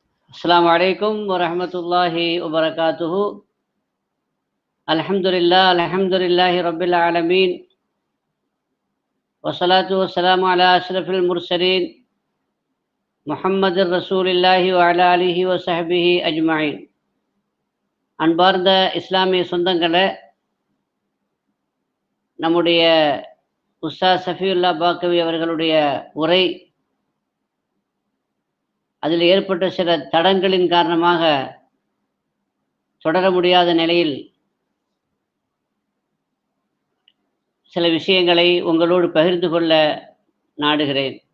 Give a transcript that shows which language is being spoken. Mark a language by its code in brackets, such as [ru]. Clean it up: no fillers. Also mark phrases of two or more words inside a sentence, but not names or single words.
[ar] السلام عليكم ورحمة الله وبركاته. الحمد لله رب العالمين، والصلاة والسلام على أشرف المرسلين محمد رسول الله وعلى آله وصحبه أجمعين. [ta] அன்பார்ந்த இஸ்லாமிய சொந்தங்களே, நம்முடைய உஸ்தாத் சஃபியுல்லா பாக்கவி அவர்களுடைய உரை, அதில் ஏற்பட்ட சில தடங்களின் காரணமாக தொடர முடியாத நிலையில் சில விஷயங்களை உங்களோடு பகிர்ந்து கொள்ள நாடுகிறேன்.